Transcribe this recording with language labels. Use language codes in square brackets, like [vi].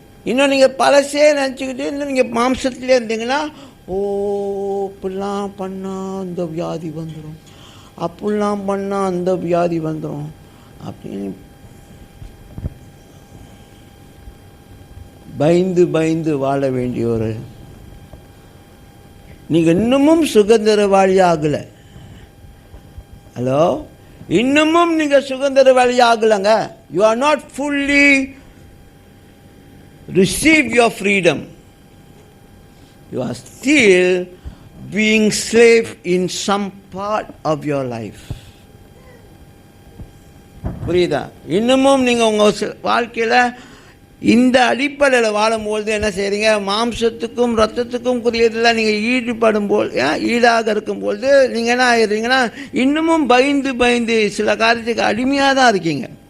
[ta] இன்னும் நீங்கள் பழசே நினச்சிக்கிட்டு இன்னும் நீங்கள் மாம்சத்திலே இருந்தீங்கன்னா, ஓ இப்படிலாம் பண்ணால் அந்த வியாதி வந்துடும், அப்படிலாம் பண்ணால் அந்த வியாதி வந்துடும் அப்படின்னு பயந்து பயந்து வாழ வேண்டிய ஒரு, நீங்கள் இன்னமும் சுதந்திரவாளி ஆகலை. ஹலோ, இன்னமும் நீங்கள் சுதந்திரவாளி ஆகலைங்க. [en] You are not fully receive your freedom. You are still being slave in some part of your life. [ta] புரியுதா? இன்னமும் நீங்கள் உங்கள் வாழ்க்கையில் இந்த அடிப்படையில் வாழும்பொழுது என்ன செய்கிறீங்க? மாம்சத்துக்கும் ரத்தத்துக்கும் குறியதில் நீங்கள் ஈடுபடும் போல் ஈடாக இருக்கும்பொழுது நீங்கள் என்ன ஆகிடுறீங்கன்னா, இன்னமும் பயந்து பயந்து சில காரியத்துக்கு அடிமையாக தான் இருக்கீங்க.